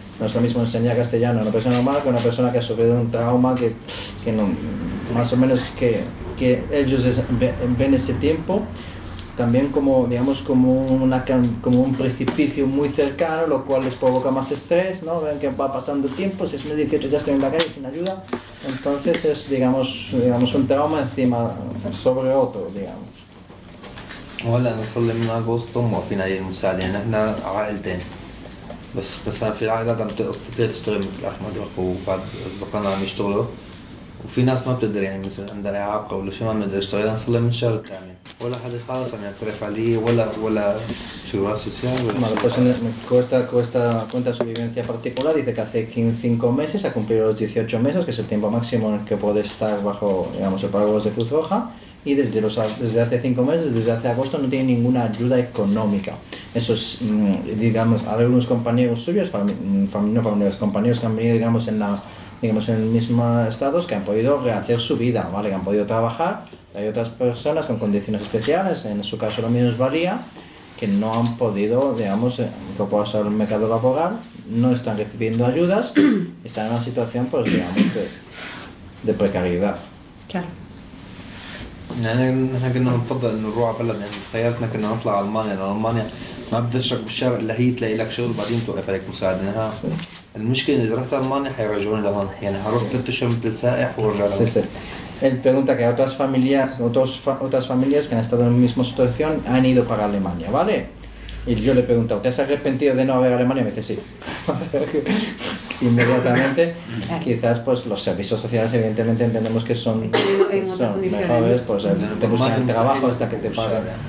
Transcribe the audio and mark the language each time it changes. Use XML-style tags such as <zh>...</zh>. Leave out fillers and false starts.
<es>No es lo mismo enseñar castellano a una persona normal que a una persona que ha sufrido un trauma que no, más o menos que ellos ven ese tiempo también como, digamos, como un precipicio muy cercano, lo cual les provoca más estrés, ¿no? Ven que va pasando tiempo, si es 2018 ya estoy en la calle sin ayuda, entonces es, digamos, un trauma encima, sobre otro, digamos.</es> <ar>وهلا نصلي من أغسطس وما فينا أي مساعدة يعني إحنا عائلتين بس أنا في العائلة عم تقدر تشتغل مثل أحمد وبعض أصدقائنا عم يشتغلوا وفي ناس ما بتقدر يعني مثل عندها إعاقة ولا شيء ما بتقدر تشتغل نصلي من الشهر الثاني ولا حدا خالص عم يعترف علي ولا شغل سوسيال ولا</ar> <es>Bueno, pues cuenta su vivencia particular, dice que hace 5 meses ha cumplido los 18 meses, que es el tiempo máximo en el que puede estar bajo, digamos, el paraguas de Cruz Roja. Y desde hace 5 meses, desde hace agosto, no tiene ninguna ayuda económica. Eso es, digamos, hay algunos compañeros suyos, compañeros que han venido, digamos, en el mismo estado, que han podido rehacer su vida, ¿vale? Que han podido trabajar. Hay otras personas con condiciones especiales, en su caso lo mismo es varía, que no han podido, digamos, incorporarse al mercado laboral, no están recibiendo ayudas, están en una situación, pues, digamos, de precariedad. Claro.</es> <ar>يعني نحن كنا نفضل انه نروح على بلد يعني خيارتنا كنا نطلع على المانيا لان المانيا ما بتشرق بالشرق الا هي تلاقي لك شغل بعدين توقف عليك مساعده المشكله اذا رحت على المانيا حيرجعوني لهون يعني حروح 3 اشهر مثل سائح ورجع لهون</ar> <es>Él pregunta que otras familias que han estado en la misma situación han ido para Alemania, ¿vale? Y yo le pregunto, ¿te has arrepentido de no haber ido a Alemania? Y me dice sí. Inmediatamente, quizás pues los servicios sociales evidentemente entendemos que son mejores, pues te buscan el trabajo hasta que te pagan.</es>